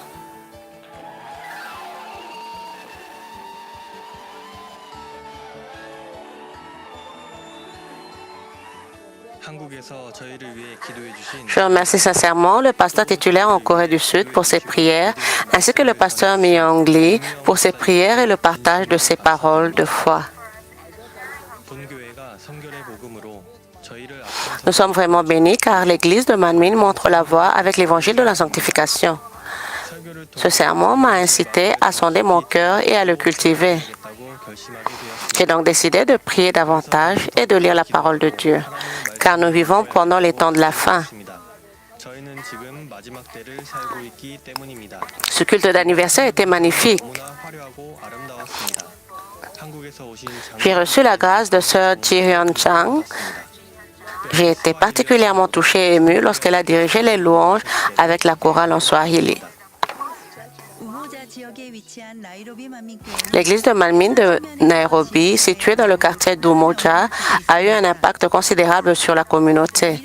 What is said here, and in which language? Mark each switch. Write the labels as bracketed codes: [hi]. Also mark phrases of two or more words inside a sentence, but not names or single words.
[ko] 한국에서 저희를 위해 기도해 주신 [fr] Je remercie sincèrement le pasteur titulaire en Corée du Sud pour ses prières, ainsi que le pasteur Myung Lee pour ses prières et le partage de ses paroles de foi. [ko] 본교회가 성결의 복음으로 저희를 앞장서 [fr] Nous sommes vraiment bénis car l'Église de Manmin montre la voie avec l'évangile de la sanctification. [ko] 설교를 [fr] Ce sermon m'a incité à sonder mon cœur et à le cultiver. [ko] 통하겠다고 결심하게 되었습니다. [fr] J'ai donc décidé de prier davantage et de lire la parole de Dieu, car nous vivons pendant les temps de la fin. [ko] 저희는 지금 마지막 때를 살고 있기 때문입니다. [fr] Ce culte d'anniversaire était magnifique. [ko] 너무나 화려하고 아름다웠습니다. 한국에서 오신 [fr] J'ai reçu la grâce de Sir Ji-hyun Chang. J'ai été particulièrement touchée et émue lorsqu'elle a dirigé les louanges avec la chorale en Swahili. L'église de Manmin de Nairobi, située dans le quartier d'Umoja, a eu un impact considérable sur la communauté.